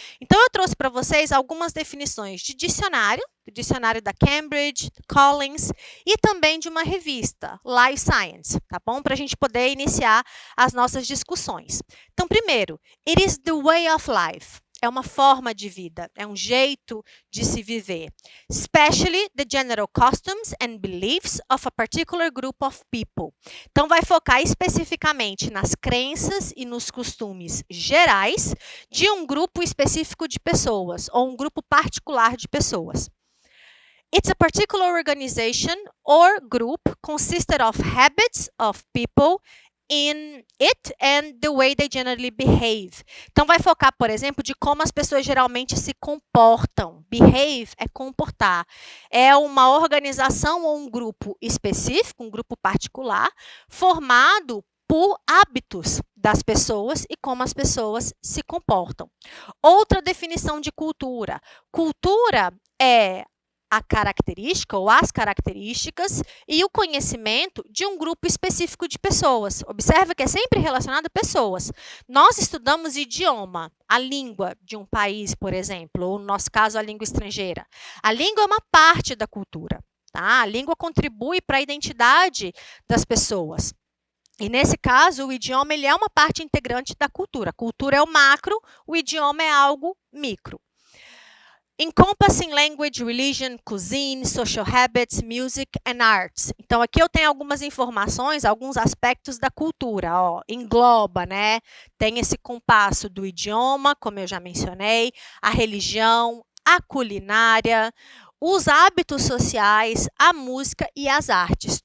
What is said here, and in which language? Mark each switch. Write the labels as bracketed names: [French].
[Portuguese] Então, eu trouxe para vocês algumas definições de dicionário, do dicionário da Cambridge, Collins, e também de uma revista, Life Science, tá bom? Para a gente poder iniciar as nossas discussões. Então, primeiro, [English] it is the way of life. [Portuguese] É uma forma de vida, é um jeito de se viver. [English] Especially the general customs and beliefs of a particular group of people. [Portuguese] Então, vai focar especificamente nas crenças e nos costumes gerais de um grupo específico de pessoas, ou um grupo particular de pessoas. [English] It's a particular organization or group consisted of habits of people in it and the way they generally behave. [Portuguese] Então, vai focar, por exemplo, de como as pessoas geralmente se comportam. Behave é comportar. É uma organização ou um grupo específico, um grupo particular, formado por hábitos das pessoas e como as pessoas se comportam. Outra definição de cultura. Cultura é a característica ou as características e o conhecimento de um grupo específico de pessoas. Observa que é sempre relacionado a pessoas. Nós estudamos idioma, a língua de um país, por exemplo, ou no nosso caso, a língua estrangeira. A língua é uma parte da cultura, tá? A língua contribui para a identidade das pessoas. E, nesse caso, o idioma ele é uma parte integrante da cultura. A cultura é o macro, o idioma é algo micro. [English] Encompassing language, religion, cuisine, social habits, music and arts. [Portuguese] Então, aqui eu tenho algumas informações, alguns aspectos da cultura. Ó, engloba, né? Tem esse compasso do idioma, como eu já mencionei, a religião, a culinária, os hábitos sociais, a música e as artes.